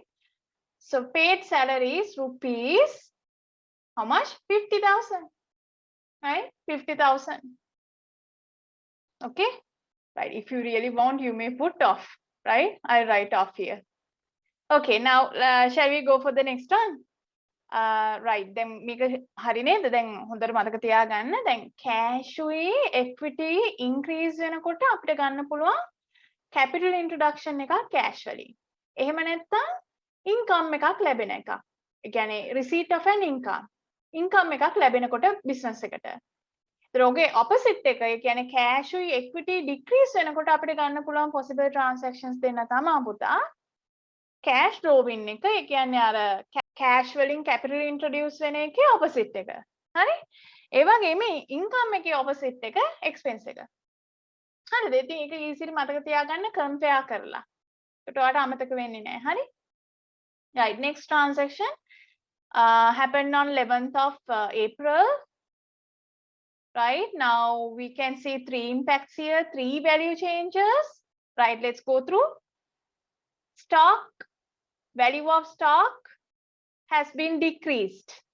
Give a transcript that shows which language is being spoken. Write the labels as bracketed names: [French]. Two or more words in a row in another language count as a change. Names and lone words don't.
[English] So paid salaries, rupees, how much? 50,000, right? 50,000. Okay, right. If you really want, you may put off, right? I write off here. Okay, now shall we go for the next one? Right, [Sinhala] දැන් මේක හරි නේද? දැන් හොඳට මතක තියාගන්න. දැන් cash උයි [English] equity increase [Sinhala] වෙනකොට අපිට ගන්න පුළුවන් [English] capital introduction [Sinhala] එකක් cash වලින්. එහෙම නැත්නම් income එකක් ලැබෙන එකක්. ඒ කියන්නේ [English] receipt of an income. [Sinhala] Income එකක් ලැබෙනකොට business එකට. ඒතරෝගේ opposite එක, ඒ කියන්නේ cash උයි [English] equity decrease [Sinhala] වෙනකොට අපිට ගන්න පුළුවන් [English] possible transactions [Sinhala] දෙන්න තමයි පුතා. [English] Cash drawing [Sinhala] එක, ඒ කියන්නේ අර cash වලින් [English] capital introduce [Sinhala] වෙන එකේ opposite එක. හරි? ඒ වගේම income එකේ opposite එක expense එක. හරිද? ඉතින් ඒක easily මතක තියාගන්න compare කරලා. ඒකට ඔයාලට අමතක වෙන්නේ නැහැ. හරි? [English] Right, next transaction happened on 11th of April. Right, now we can see three impacts here, three value changes. Right, let's go through. Stock, value of stock has been decreased.